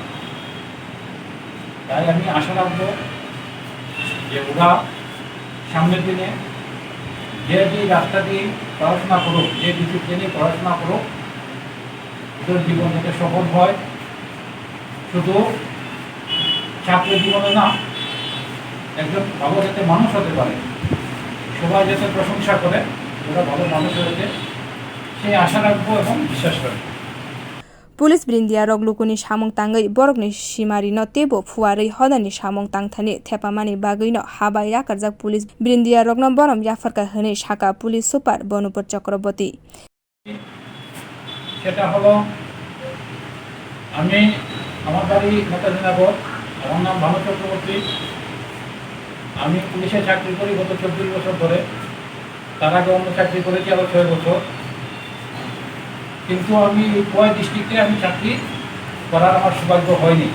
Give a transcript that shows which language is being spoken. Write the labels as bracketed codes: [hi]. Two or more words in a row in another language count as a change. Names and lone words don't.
[bn] তাই আমি আশা রাখবো যে ওরা সামনের দিনে যে রাস্তা দিয়ে পড়াশোনা করুক, যে ডিসিপ্লিনে পড়াশোনা করুক, ওদের জীবন যাতে সফল হয়, শুধু ছাত্র জীবনে না, একজন ভালো যাতে মানুষ হতে পারে, সবাই যাতে প্রশংসা করে ওরা ভালো মানুষ হয়েছে, সেই আশা রাখবো এবং বিশ্বাস রাখবো। [trp] Police birindia rok lukuni samung tangai borokni simari no tebo fuarei hodani samung tangthani thepamani bagui no haba yakarjak police birindia rok no Borom yafarka hwnei saka police super bonupur chakraborty [bn] সেটা হলো আমি আমার বাড়ি নেতাজিনগর, আমার নাম ভানু চক্রবর্তী। আমি পুলিশে চাকরি করি গত 24 বছর ধরে। তার আগে অন্য চাকরি করেছি আরো 6 বছর। কিন্তু আমি কয় ডিস্ট্রিক্টে আমি চাকরি করার আমার সৌভাগ্য হয়নি।